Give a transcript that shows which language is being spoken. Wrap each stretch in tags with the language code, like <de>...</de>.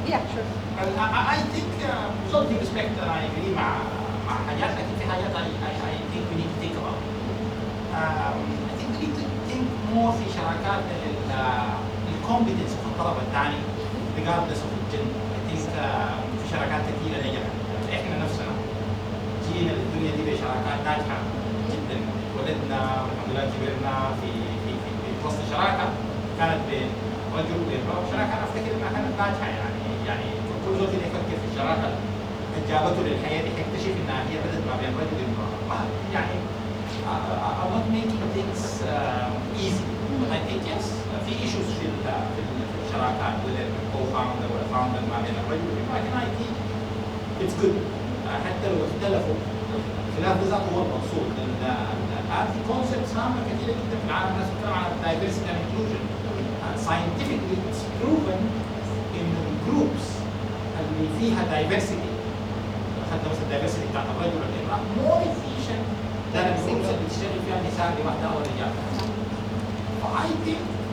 <en>Yeah, sure. I think with all due respect I agree</en> <ar>مع حاجات، لكن في حاجات</ar> <en>I think we need to think about. I think we need to think more</en> <ar>في شراكات الكومبتنس في الطلبه الثاني</ar> <en>regardless of الجندر.</en> <ar>I think في شراكات كثيره نجحت. احنا نفسنا جينا الدنيا دي بشراكات ناجحه جدا، ولدنا والحمد لله كبرنا في وسط شراكه كانت بين رجل وبين امراه، شراكه انا افتكر انها كانت ناجحه. يعني كل زول كده يفكر في الشراكه اللي جابته للحياه دي حيكتشف انها هي بدات ما بين رجل وامراه.</ar> <en>يعني I'm not making things easy, but I think yes في issues في الشراكات whether co-founder ولا founder</en> <ar>ما بين الرجل والامراه، لكن</ar> <en>I think it's good.</en> <ar>حتى لو اختلفوا الخلاف ده ذاته هو المقصود، لان هذه كونسبتس هامه كثيره جدا في العالم. الناس بتتكلم عن</ar> <en>diversity and inclusion. Scientifically it's proven</en> <ar>انه الجروبس اللي فيها diversity، اخذنا مثلا diversity بتاعت الرجل والامراه</ar> <en>more efficient than</en> <ar>الجروبس اللي بتشتغل فيها نساء لوحدها ورجال.</ar> <en>I think</en>